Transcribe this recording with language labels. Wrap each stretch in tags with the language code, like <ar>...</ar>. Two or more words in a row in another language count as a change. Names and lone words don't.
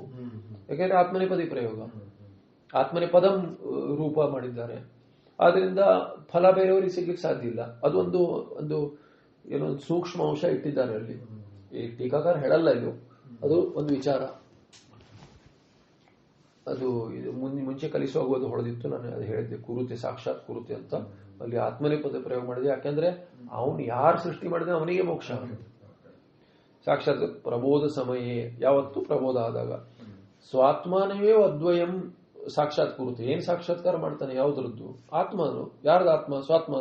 <kn>ಯಾಕೆಂದ್ರೆ ಆತ್ಮನೇ ಪದಿ ಪ್ರಯೋಗ, ಆತ್ಮನೇ ಪದಂ ರೂಪ ಮಾಡಿದ್ದಾರೆ. ಆದ್ರಿಂದ ಫಲ ಬೇರೆಯವರಿಗೆ ಸಿಗ್ಲಿಕ್ಕೆ ಸಾಧ್ಯ ಇಲ್ಲ. ಅದೊಂದು ಒಂದು ಏನೋ ಸೂಕ್ಷ್ಮ ಅಂಶ ಇಟ್ಟಿದ್ದಾರೆ ಅಲ್ಲಿ. ಈ ಟೀಕಾಕಾರ ಹೇಳಲ್ಲ ಇದು, ಅದು ಒಂದು ವಿಚಾರ. ಅದು ಮುಂಚೆ ಕಲಿಸುವಾಗ ಹೊಡೆದಿತ್ತು, ನಾನು ಅದು ಹೇಳಿದ್ದೆ. ಕುರುತೆ,</kn> <sa>ಸಾಕ್ಷಾತ್ ಕುರುತೆ</sa> <kn>ಅಂತ ಅಲ್ಲಿ ಆತ್ಮನೇ ಪದ ಪ್ರಯೋಗ ಮಾಡಿದೆ. ಯಾಕಂದ್ರೆ ಅವನು ಯಾರು ಸೃಷ್ಟಿ ಮಾಡಿದ್ರೆ ಅವನಿಗೆ ಮೋಕ್ಷ. ಸಾಕ್ಷಾತ್ ಪ್ರಬೋಧ ಸಮಯ, ಯಾವತ್ತು ಪ್ರಬೋಧ ಆದಾಗ.</kn> <sa>ಸ್ವಾತ್ಮಾನವೇ ಅದ್ವಯಂ ಸಾಕ್ಷಾತ್ ಕುರುತೆ.</sa> <kn>ಏನ್ ಸಾಕ್ಷಾತ್ಕಾರ ಮಾಡ್ತಾನೆ, ಯಾವ್ದ್ರದ್ದು, ಆತ್ಮನು. ಯಾರ್ದು ಆತ್ಮ, ಸ್ವಾತ್ಮಾನ.</kn>